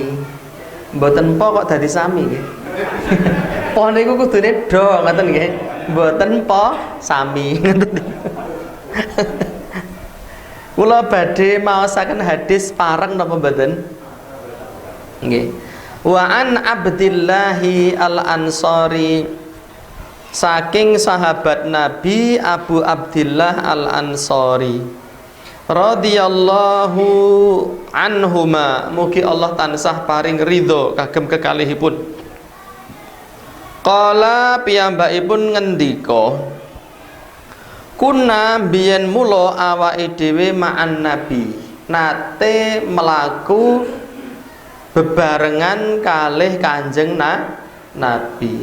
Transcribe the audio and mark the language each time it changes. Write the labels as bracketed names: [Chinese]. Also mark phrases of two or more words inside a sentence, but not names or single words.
[Javanese] Mboten kok dadi sami nggih. Po niku kudune do ngoten nggih. Mboten sami ngoten. Kula badhe maosaken hadis pareng napa mboten? Nggih. [Arabic] وعن عبد الله الأنصاري, [Javanese] saking sahabat Nabi Abu Abdillah al-Ansari [Arabic] رضي الله عنهما, [Javanese] mugi Allah tansah paring ridho kagem kekalihipun. Qala piyambakipun ngendika, kunna biyen mula awake dhewe [Arabic] مع النبي, [Javanese] nate melaku bebarengan kalih Kanjeng Nabi.